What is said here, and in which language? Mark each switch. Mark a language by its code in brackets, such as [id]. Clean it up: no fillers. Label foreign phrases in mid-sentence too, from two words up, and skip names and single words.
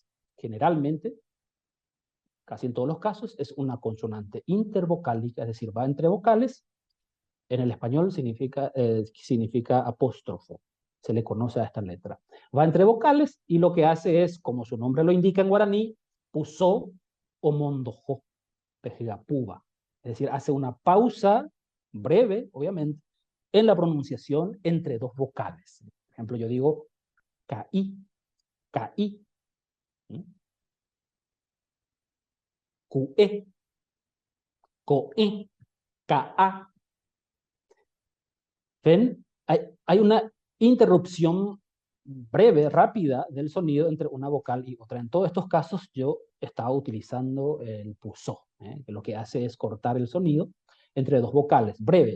[es] Generalmente, casi en todos los casos, es una consonante intervocálica, es decir, va entre vocales. En el español significa apóstrofo. Se le conoce a esta letra. Va entre vocales y lo que hace es, como su nombre lo indica en guaraní, [gn] pusó o mondojó, pejigapuba. [es] Es decir, hace una pausa breve, obviamente, en la pronunciación entre dos vocales. Por ejemplo, yo digo [gn] caí, caí, cué, coé, caá. [es] ¿Ven? Hay una interrupción breve, rápida del sonido entre una vocal y otra. En todos estos casos yo estaba utilizando el pusó, que lo que hace es cortar el sonido entre dos vocales, breve.